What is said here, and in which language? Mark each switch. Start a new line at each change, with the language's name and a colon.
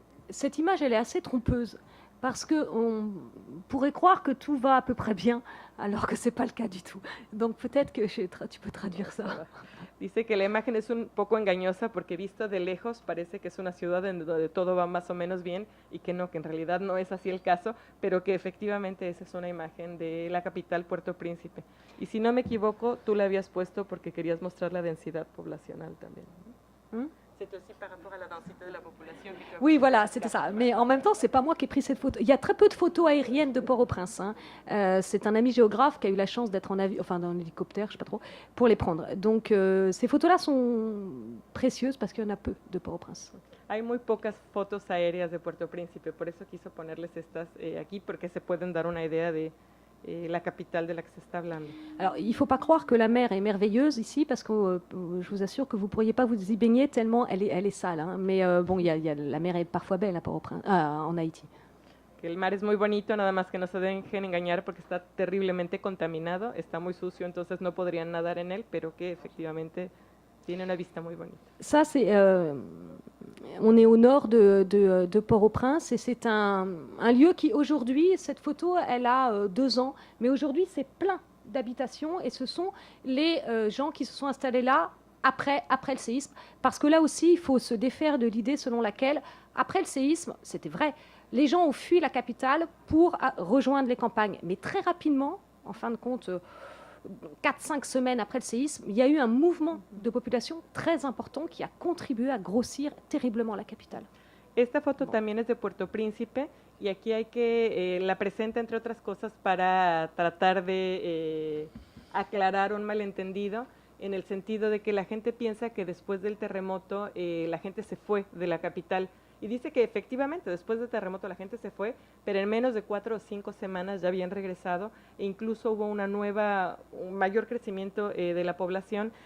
French: Cette image, elle est assez trompeuse parce qu'on pourrait croire que tout va à peu près bien, alors que ce n'est pas le cas du tout. Donc peut-être que tu peux traduire ça.
Spanish: Dice que la imagen es un poco engañosa porque visto de lejos parece que es una ciudad en donde todo va más o menos bien y que no, que en realidad no es así el caso, pero que efectivamente esa es una imagen de la capital, Puerto Príncipe. Y si no me equivoco, tú la habías puesto porque querías mostrar la densidad poblacional también.
French: C'est aussi par rapport à la densité de la population. Oui, voilà, c'était ça. Mais en même temps, c'est pas moi qui ai pris cette photo. Il y a très peu de photos aériennes de Port-au-Prince. C'est un ami géographe qui a eu la chance d'être en avion, enfin dans un hélicoptère, je sais pas trop, pour les prendre. Donc ces photos-là sont précieuses parce qu'il y en a peu de Port-au-Prince.
Spanish: Hay muy pocas fotos aéreas de Puerto Príncipe, por eso quiso ponerles estas aquí, porque se pueden dar una idea de la capitale de la que se está hablando.
French: Alors, il ne faut pas croire que la mer est merveilleuse ici, parce que je vous assure que vous ne pourriez pas vous y baigner tellement elle est sale. Hein. Mais bon, la mer est parfois belle en Haïti.
Spanish: Que el mar es muy bonito, nada más que no se dejen engañar porque está terriblemente contaminado, está muy sucio, entonces no podrían nadar en él, pero que efectivamente tiene una vista muy bonita.
French: Ça, c'est... on est au nord de Port-au-Prince et c'est un lieu qui aujourd'hui, cette photo, elle a 2 ans, mais aujourd'hui c'est plein d'habitations et ce sont les gens qui se sont installés là après le séisme, parce que là aussi il faut se défaire de l'idée selon laquelle après le séisme, c'était vrai, les gens ont fui la capitale pour rejoindre les campagnes, mais très rapidement, en fin de compte, 4-5 semaines après le séisme, il y a eu un mouvement de population très important qui a contribué à grossir terriblement la capitale.
Spanish: Esta foto también es de Puerto Príncipe y aquí hay que, la presenta entre otras cosas para tratar de aclarar un malentendido en el sentido de que la gente piensa que después del terremoto la gente se fue de la capital. Y dice que efectivamente después del terremoto la gente se fue, pero en menos de 4 o 5 semanas ya habían regresado e incluso hubo un mayor crecimiento de la población.